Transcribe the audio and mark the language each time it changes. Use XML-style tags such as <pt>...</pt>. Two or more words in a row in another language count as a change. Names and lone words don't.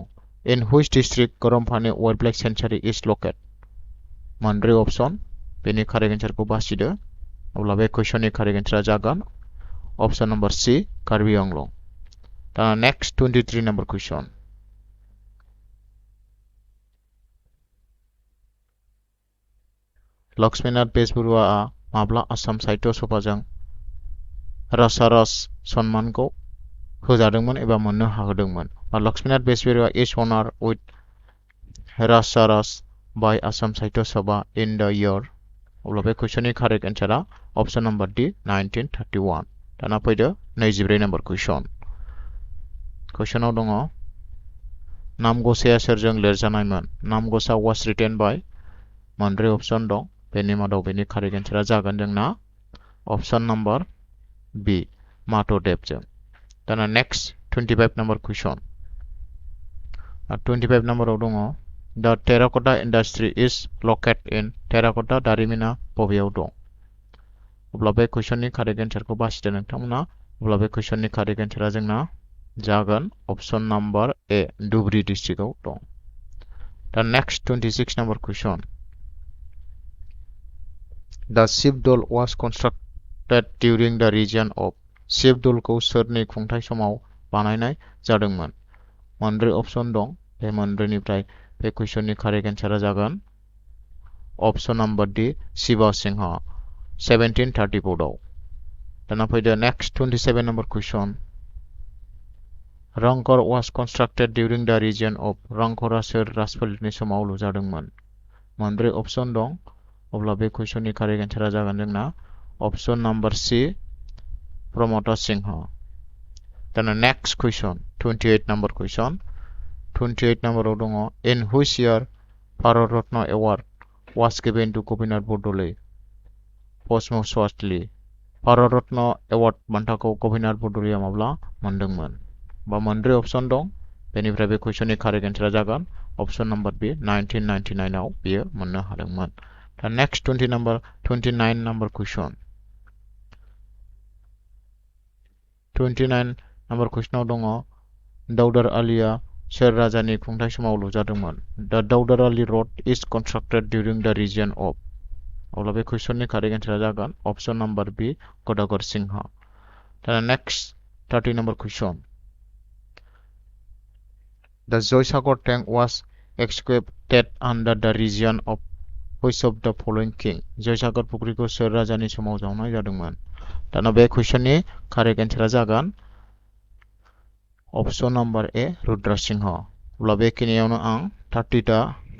<en>In which district गरमफानि wildlife sanctuary is located?</en> <brx>मोनब्रै ऑप्शन, बेनि</brx> <en>correct answerखौ</en> <brx>बासिदो। अब्ला बे कुइसननि</brx> <en>correct answerआ</en> <brx>जागोन</brx> <en>option number C</en> <brx>कार्बी आंलं। दा</brx> <en>next 23 number question.</en> <brx>लक्ष्मीनाथ बेजबरुवाआ माब्ला आसाम साहित्य सभाजों रासारास सन्मानखौ होजादोंमोन एबा मोननो हादोंमोन?</brx> <en>लक्ष्मीनाथ बेजबरुवा इज honored with रासारास by Assam साहित्य सभा in the year।</en> <brx>अब्ला बे कुइसननि</brx> <en>correct answerआ option number D</en> <brx>1931। दाना फैदो</brx> <en>24 number question.</en> <brx>कुइसनाव दङ नामगसाया सोरजों लिरजानायमोन? नामगसा</brx> <en>was written by</en> <brx>मोनब्रै ऑप्शन दं, बेनि मादाव बेनि</brx> <en>correct answerआ</en> <brx>जागोन जोंना</brx> <en>option number B</en> <brx>माधवदेवजों। दाना</brx> <en>next 25 number question.</en> <brx>25 नम्बराव दङ</brx> <en>The terracotta industry is located in terracotta</en> <brx>दारिमिना बबेयाव दं? अब्ला बे कुइसननि</brx> <en>correct answerखौ</en> <brx>बासिदो नोंथांमोना। अब्ला बे कुइसननि</brx> <en>correct answerआ</en> <brx>जोंना जागोन</brx> <en>option number A</en> <brx>धुबरी डिस्ट्रिक्टआव दं।</brx> <en>दा next 26 number question. The शिवदौल was constructed during the region of</en> <brx>शिवदौलखौ सोरनि खुंथाय समाव बानायनाय जादोंमोन? मोनब्रै ऑप्शन दं, बे मोनब्रैनिफ्राय बे कुइसननि</brx> <en>correct answerआ</en> <brx>जागोन</brx> <en>option number D</en> <brx>शिवा सिंह 1734 आव। दाना फैदो</brx> <en>next 27 number question. रंघर was constructed during the region of</en> <brx>रंघरआ सोर राजफोलेरनि समाव लुजादोंमोन? मोनब्रै ऑप्शन दं, अब्ला बे कुइसननि</brx> <en>correct answerआ</en> <brx>जागोन जोंना</brx> <en>option number C</en> <brx>प्रमोद सिंह।</brx> <en>दाना next question 28 number question.</en> <brx>28 नम्बराव दङ</brx> <en>in which year भारत रत्न एवार्ड was given to गपिनाथ बरदलै posthumously?</en> <brx>भारत रत्न एवार्ड बान्थाखौ गपिनाथ बरदलैया माब्ला मोनदोंमोन? बा मोनब्रै ऑप्शन दं, बेनिफ्राय बे कुइसननि</brx> <en>correct answerआ</en> <brx>जागोन</brx> <en>option number B</en> <brx>1999 आव बियो मोननो हादोंमोन। दा</brx> <en>next 29 number question. 29 number questionआव</en> <brx>दङ दाउदार आलीआ सोर राजानि खुंथाय समाव लुजादोंमोन?</brx> <en>The Daudar Ali road is constructed during the region of.</en> <brx>अब्ला बे कुइसननि</brx> <en>correct answerआ</en> <brx>जागोन</brx> <en>option number B</en> <brx>गदाधर सिंह।</brx> <en>दा next 30 number question. The Jaysagar tank was excavated under the region of which of the following king?</en> <brx>जयसागर फुख्रिखौ सोर राजानि समाव जावनाय जादोंमोन? दाना बे कुइसननि</brx> <en>correct answerआ</en> <brx>जागोन</brx> <en>option number A</en> <brx>रुद्र सिंह। अब्ला बेखिनियावनो आं 30 टा</brx>